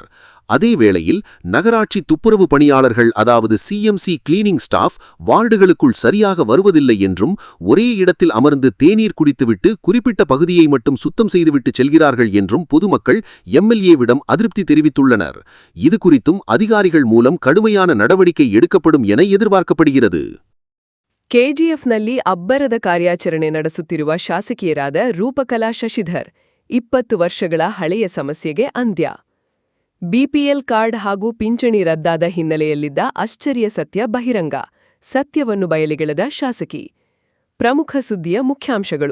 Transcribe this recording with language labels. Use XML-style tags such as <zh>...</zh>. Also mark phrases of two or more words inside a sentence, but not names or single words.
<ta>அதே வேளையில் நகராட்சி துப்புரவு பணியாளர்கள் அதாவது CMC</ta> <en>cleaning staff</en> <ta>வார்டுகளுக்குள் சரியாக வருவதில்லை என்றும் ஒரே இடத்தில் அமர்ந்து தேநீர் குடித்துவிட்டு குறிப்பிட்ட பகுதியை மட்டும் சுத்தம் செய்துவிட்டு செல்கிறார்கள் என்றும் பொதுமக்கள் MLAவிடம் அதிருப்தி தெரிவித்துள்ளனர். இது குறித்தும் அதிகாரிகள் மூலம் கடுமையான நடவடிக்கை எடுக்கப்படும் என எதிர்பார்க்கப்படுகிறது.</ta> <kn>KGFನಲ್ಲಿ ಅಬ್ಬರದ ಕಾರ್ಯಾಚರಣೆ ನಡೆಸುತ್ತಿರುವ ಶಾಸಕಿಯರಾದ ರೂಪಕಲಾ ಶಶಿಧರ್ 20 ವರ್ಷಗಳ ಹಳೆಯ ಸಮಸ್ಯೆಗೆ ಅಂತ್ಯ.</kn> <en>BPL card</en> <kn>ಹಾಗೂ ಪಿಂಚಣಿ ರದ್ದಾದ ಹಿನ್ನೆಲೆಯಲ್ಲಿದ್ದ ಆಶ್ಚರ್ಯ ಸತ್ಯ ಬಹಿರಂಗ. ಸತ್ಯವನ್ನು ಬಯಲಿಗೆಳೆದ ಶಾಸಕಿ. ಪ್ರಮುಖ ಸುದ್ದಿಯ ಮುಖ್ಯಾಂಶಗಳು.</kn>